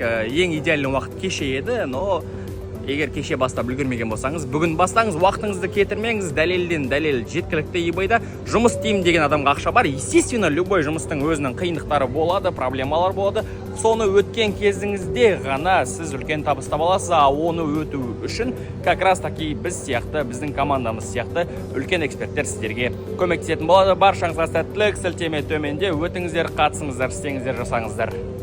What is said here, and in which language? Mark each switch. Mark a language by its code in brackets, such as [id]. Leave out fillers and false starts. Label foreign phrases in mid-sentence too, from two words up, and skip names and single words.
[kk] Ең идеальный уақыт кеше еді, но егер кеше бастап үлгермеген болсаңыз, бүгін бастаңыз, уақытыңызды кетірмеңіз. Дәлелден дәлел жеткілікті eBay-да жұмыс істеймін деген адамға ақша бар. [ru] Естественно, любой [kk] жұмыстың өзінің қиындықтары болады, проблемалар болады. Соны өткен кезіңізде ғана сіз үлкен табыс таба аласыз. Оны өту үшін [ru] как раз таки [kk] біз сияқты, біздің командамыз сияқты үлкен эксперттер сіздерге көмектесетін болады. Баршаңызға сәттілік, сілтеме төменде өтіңіздер, қатысыңыздар, істеңіздер, жасаңыздар.